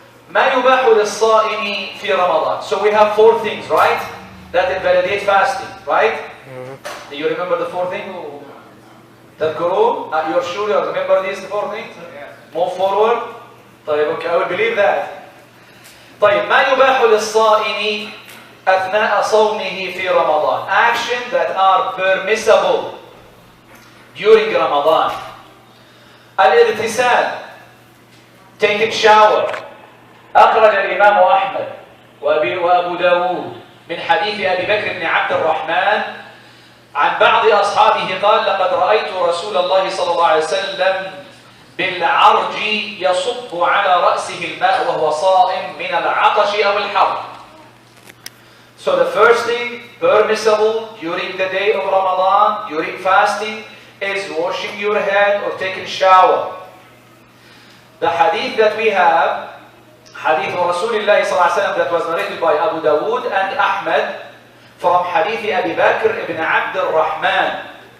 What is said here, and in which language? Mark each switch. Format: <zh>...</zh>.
<ar>ما يباح للصائم في رمضان.</ar> <en>So we have 4 things, right? That invalidate fasting, right? Do you remember the 4 things?</en> <ar>تذكرون?</ar> <en>You're sure you remember these 4 things? Move forward. طيب, okay, I will believe that.</en> <ar>طيب, ما يباح للصائم أثناء صومه في رمضان.</ar> <en>Actions that are permissible during Ramadan. الاغتسال, taking shower.</en> <ar>أخرج الإمام أحمد وأبو داود من حديث أبي بكر بن عبد الرحمن عن بعض أصحابه قال لقد رأيت رسول الله صلى الله عليه وسلم بالعرج يصب على رأسه الماء وهو صائم من العطش أو الحر.</ar> <en>So the first thing permissible during the day of Ramadan, during fasting, is washing your head or taking shower. The hadith that we have, hadith of Rasulullah sallallahu alaihi wasallam, that was narrated by Abu Dawood and Ahmad, from hadith Abi Bakr ibn Abd al-Rahman.</en>